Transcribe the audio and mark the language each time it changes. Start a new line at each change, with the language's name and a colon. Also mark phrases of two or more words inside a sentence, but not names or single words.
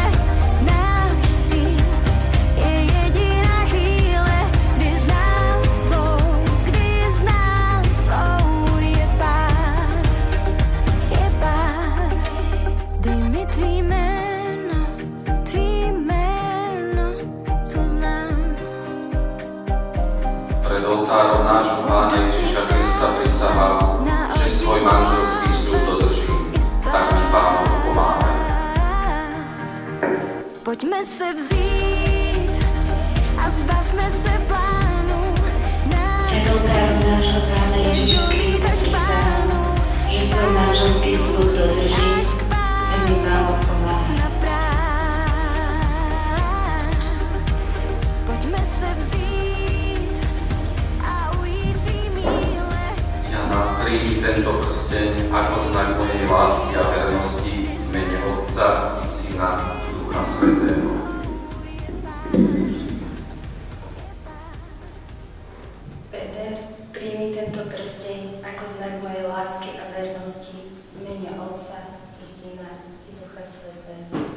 Czech: Náš cíl je jediná chvíle, kdy z nás dvou je pár, Dej mi tvý jméno, co znám.
Slovak: Pred oltárom nášho Pána Ježiša Krista prisahal, že svoj manželský sľub dodržím. Tak mi Pán pomáhaj.
Czech: Pojďme se vzít a zbavme se plánů.
Slovak: Pred oltárom nášho Pána Ježiša Krista prisahal, že svoj manželský sľub dodržím. Tak mi Pán pomáhaj.
Czech: Pojďme se vzít a ujít svý míle.
Slovak: Jana, príjmi tento prsteň ako znak mojej lásky a vernosti v mene Otca i Syna i Ducha Svätého. Peter, príjmi tento prsteň ako znak mojej lásky a vernosti v mene Otca i Syna i Ducha Svätého.